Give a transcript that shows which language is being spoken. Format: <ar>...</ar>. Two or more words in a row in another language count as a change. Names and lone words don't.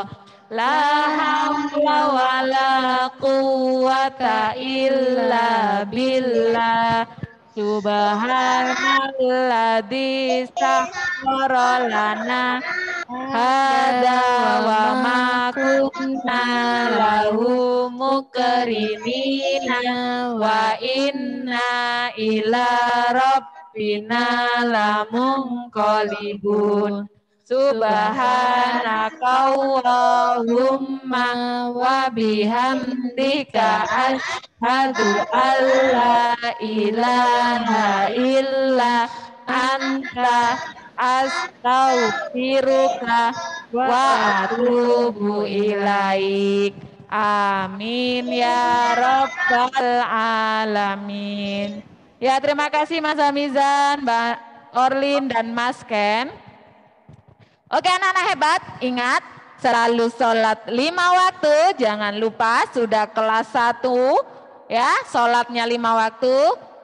<ar>لا حول ولا قوة إلا بالله. سبحان الذي سخر لنا هذا وما كنا له مقرنين وإنا إلى ربنا لمنقلبون. سبحانك اللهم وبحمدك أشهد أن لا إله إلا أنت أستغفرك وأتوب إليك. آمين يا رب العالمين.</ar> <id>Ya, terima kasih Mas Hamizan, Mbak Orlin dan Mas Ken. Oke anak-anak hebat, ingat selalu sholat 5 waktu, jangan lupa sudah kelas 1 ya, sholatnya 5 waktu.</id>